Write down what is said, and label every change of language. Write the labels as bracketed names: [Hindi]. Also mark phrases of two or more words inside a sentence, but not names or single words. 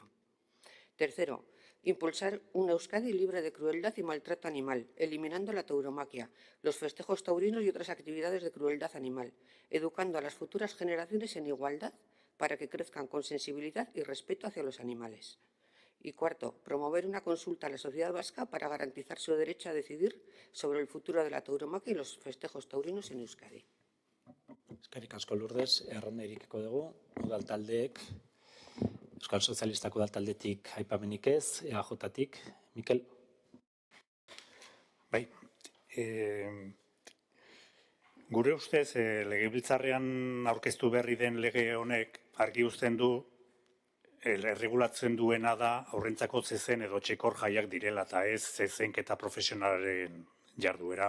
[Spanish] Tercero, impulsar una Euskadi libre de crueldad y maltrato animal, eliminando la tauromaquia, los festejos taurinos y otras actividades de crueldad animal, educando a las futuras generaciones en igualdad para que crezcan con sensibilidad y respeto hacia los animales. Y cuarto, promover una consulta a la sociedad vasca para garantizar su derecho a decidir sobre el futuro de la tauromaquia y los festejos taurinos en Euskadi. [Basque] Eskerrik asko Lourdes, erronda irikiko dugu, udal taldeek, Euskal Sozialistak udal taldetik aipamenik ez, EAJ-tik, Mikel? Bai, gure ustez, legebiltzarrean aurkeztu berri den lege honek argi uzten du, erregulatzen duena da aurrentzako zezen edo txekor jaiak direla, eta ez zezenketa profesionalaren jarduera.